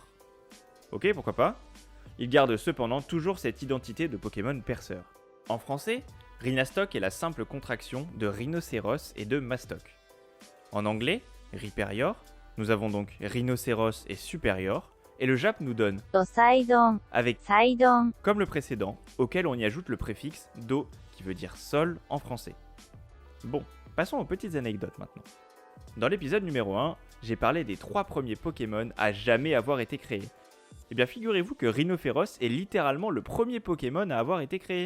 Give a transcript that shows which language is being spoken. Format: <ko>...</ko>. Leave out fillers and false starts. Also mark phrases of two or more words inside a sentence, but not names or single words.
<fr>Ok, pourquoi pas. Il garde cependant toujours cette identité de Pokémon perceur. En français, Rhinastock est la simple contraction de rhinocéros et de mastoc. En anglais, Rhyperior, nous avons donc rhinocéros et supérieur, et le Jap nous donne, ドサイドン、 avec サイドン、 comme le précédent, auquel on y ajoute le préfixe do, qui veut dire sol en français. Bon, passons aux petites anecdotes maintenant. Dans l'épisode numéro 1, j'ai parlé des 3 premiers Pokémon à jamais avoir été créés. Eh bien figurez-vous que Rhinophéros est littéralement le premier Pokémon à avoir été créé.</fr>